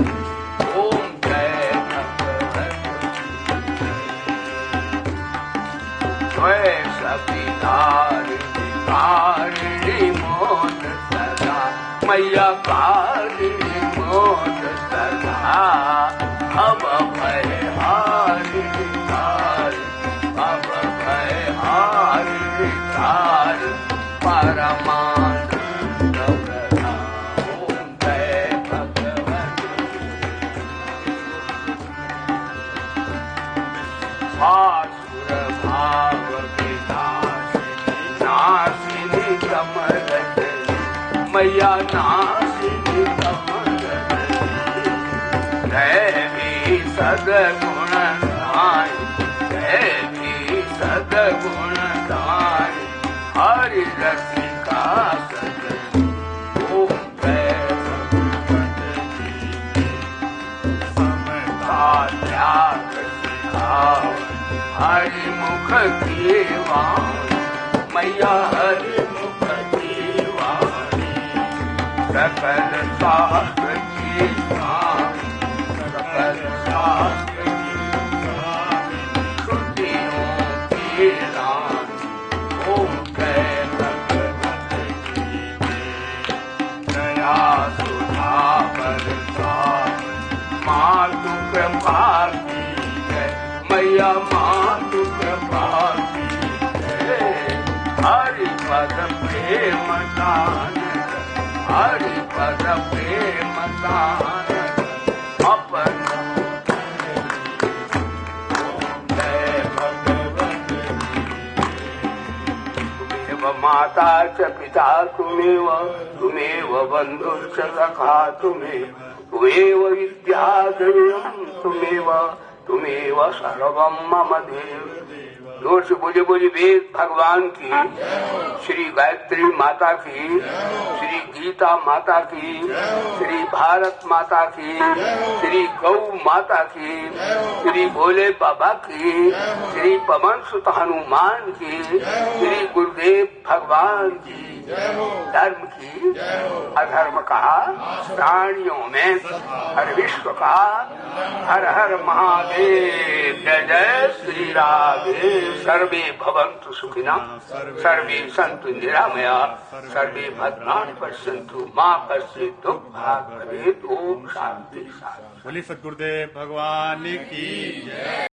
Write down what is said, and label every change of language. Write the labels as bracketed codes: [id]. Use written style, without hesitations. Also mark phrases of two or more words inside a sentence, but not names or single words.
[hi] ओम जय भगवत कारिणी मोद सदा, मैया कारिणी मोद सदा। अब भय हारिणी अब भय हारिणी परमानंद प्रधान। ओम जय भगवत भासुर भाव विनाशिनी, नाशिनी कमल मैया नाशिनी कमल। दैवी सदगुण नाई, दैवी सदगुण नाई हरि रसिका सजन। ओम जय भगवत समता त्याग सिखाओ, हरि मुख की वाणी, मैया हरि मुख की वाणी। सकल शास्त्र की स्वामी, सकल शास्त्र की स्वामी, श्रुतियों की रानी। ओम जय भगवत दया सुधा बरसात, मातु कृपा की जय, मैया मातु कृपा की जय। हरि पद प्रेम दान, हरि पद प्रेम दान अपन। जय भगवत [sa] तुमेव माता च पिता, तुमेव बंधुश्च सखा, तुमेव विद्या द्रविणं, तुमेव सर्वं मम देव। [hi] जोर से बोले बोले वेद भगवान की, श्री गायत्री माता की, श्री गीता माता की, श्री भारत माता की, श्री गौ माता की, श्री भोले बाबा की, श्री पवन सुत हनुमान की, श्री गुरुदेव भगवान की। धर्म की अधर्म का प्राणियों में हर विश्व का हर हर महादेव। जय जय श्री राधे। [sa] सर्वे भवन्तु सुखिनः, सर्वे सन्तु निरामया, सर्वे भद्राणि पश्यन्तु मा कश्चित् दुःखभाग् भवेत्। ओम शांति शांति। [hi] बोलिए सद्गुरुदेव भगवान की जय।